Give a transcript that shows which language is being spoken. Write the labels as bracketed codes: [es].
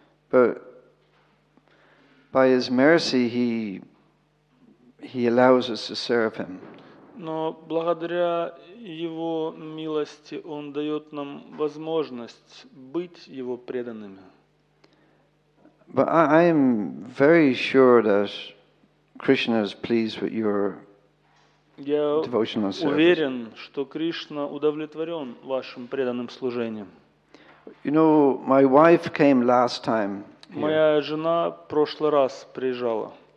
[en] But by His mercy, He allows us to serve Him. [ru] Но благодаря Его милости Он дает нам возможность быть Его преданными. [en] But I am very sure that Krishna is pleased with your [ru] Я [en] devotional service. [ru] уверен, что Кришна удовлетворен вашим преданным служением. [en] You know, my wife came last time here, [ru] Моя жена в прошлый раз приезжала,